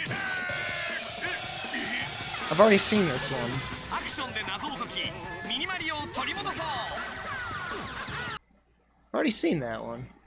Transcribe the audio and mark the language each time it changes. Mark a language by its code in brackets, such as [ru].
[en] I've already seen this one. [ja] アクションで謎を解きミニマリオを取り戻そう [en] I've already seen that one.